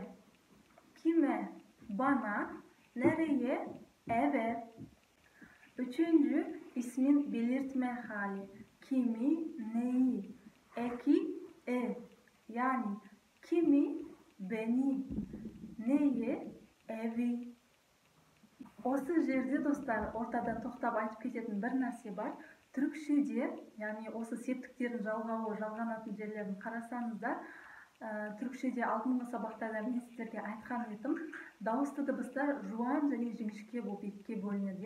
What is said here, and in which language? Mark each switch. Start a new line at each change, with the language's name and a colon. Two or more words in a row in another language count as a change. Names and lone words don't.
Turkish: Kime, bana, nereye, eve. Üçüncü ismin belirtme hali. Kimi, neyi? Eki, yani kimi, beni, neyi, evi.
Kazakh: Осы жерде достар ортада тоқтап айтып кететін бір нәрсе бар. Түркшеде, яғни осы септіктердің жалғауы, жалғанатын жерлерін қарасаңыздар, түркшеде алдыңғы сабақтарда мен сіздерге айтқан едім, дауысты дыбыстар жуан және жіңішке болып екіге бөлінеді.